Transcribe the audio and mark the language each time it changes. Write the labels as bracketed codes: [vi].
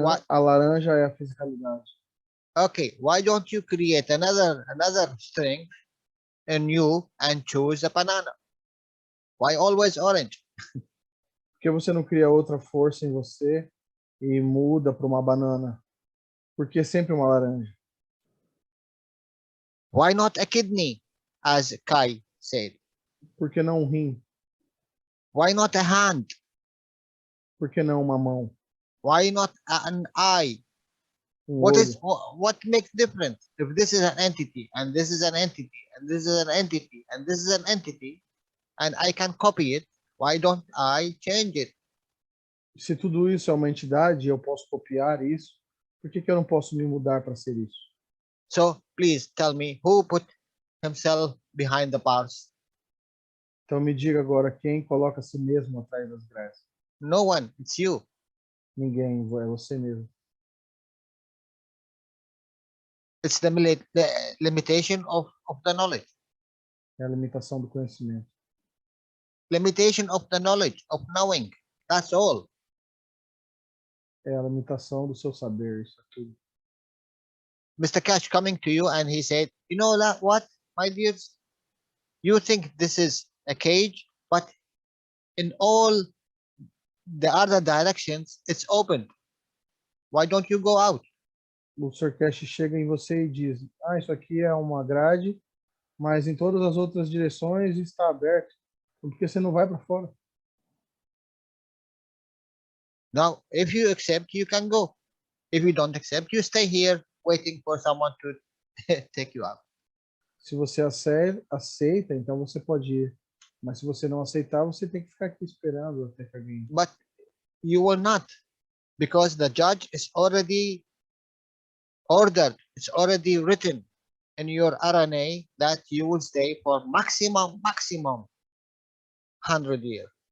[pt] a laranja é a fisicalidade. [en] Okay, why don't you create another string in you and choose a banana? Why always orange? [pt] Por que você não cria outra força em você e muda para uma banana? Por que sempre uma laranja? [en] Why not a kidney, as Kai said? [pt] Por que não um rim? [en] Why not a hand? [pt] Por que não uma mão? [en] Why not an eye? What makes difference? If this is an entity and this is an entity and this is an entity and this is an entity and I can copy it, why don't I change it? [pt] Se tudo isso é uma entidade, eu posso copiar isso. Por que eu não posso me mudar para ser isso? [en] So please tell me who put himself behind the bars? [pt] Então me diga agora quem coloca a si mesmo atrás das grades. [en] No one, it's you. [pt] Ninguém, é você mesmo. [en] It's the limitation of the knowledge. [pt] É a limitação do conhecimento. [en] Limitation of the knowledge, of knowing. That's all. [pt] É a limitação do seu saber, isso é tudo. [en] Mr. Cash coming to you and he said, you know what, my dears? You think this is a cage, but in all the other directions, it's open. Why don't you go out? [pt] O Sr. Cash chega em você e diz, isso aqui é uma grade, mas em todas as outras direções está aberto. Por que você não vai para fora? [en] Now, if you accept, you can go. If you don't accept, you stay here waiting for someone to take you out. [pt] Se você aceita, então você pode ir. Mas se você não aceitar, você tem que ficar aqui esperando até que alguém... [en] But you will not, because the judge is already ordered, it's already written in your RNA that you will stay for maximum 100 years.